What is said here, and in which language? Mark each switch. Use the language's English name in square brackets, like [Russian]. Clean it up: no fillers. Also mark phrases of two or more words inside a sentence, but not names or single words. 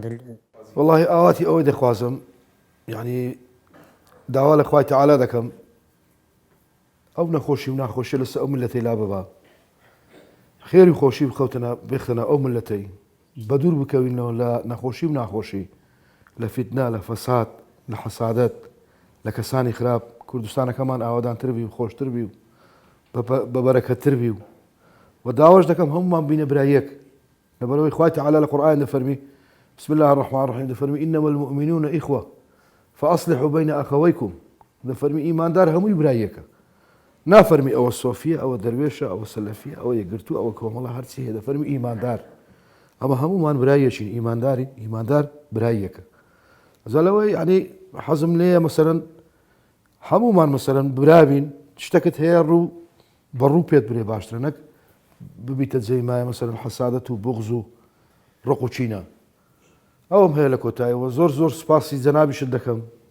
[Central Kurdish] والله ئاواتی ئەوەی دەخوازم یعنی داوا لە خوای تەعالا دەکەم ئەو نەخۆشی و ناخۆشی لەسەر ئەو ملەتەی لا ببا خێری خۆشی بخەنە ئەو ملەتەی بەدوور بکەوینەوە لە نەخۆشی و ناخۆشی لە فیتنا لە فەساد لە حەسادەت لە کەسانی خراپ کوردستانەکەمان ئاوادانتر بی و خۆشتر بی و بەبەرەکەتتر بی و داواش دەکەم هەمومان بینە برایەک لەبەرەوەی خوای تەعالا لە قورئان دەفەرمی [Arabic] بسم الله الرحمن الرحيم [Central Kurdish] دەفەرمی [Arabic] إنما المؤمنون إخوة فأصلحوا بين أخويكم [Central Kurdish] دەفەرمی ئیماندار هەمووی برایەکە نافەرمی ئەوە سۆفیە ئەوە دەروێشە ئەوە سەلەفیە ئەوە یەکگرتووە ئەوە کۆمەڵە هەرچی هەیە دەفەرمی ئیماندار ئەمە هەمومان برایەکین ئیماندار برایەکە زەلەوەی یعنی حەزم لێیە مەسەرەن هەمومان مەسەرەن برابین شتێکت هەیە ڕوو بەڕوو پێت برێ باشترە نەک ببیتە جێی مایە مەسەرەن حەسادەت و بغز و ڕق و چینە ئەوم هەیە لە کۆتاییەوە زۆر سپاسی جەنابیشت دەکەم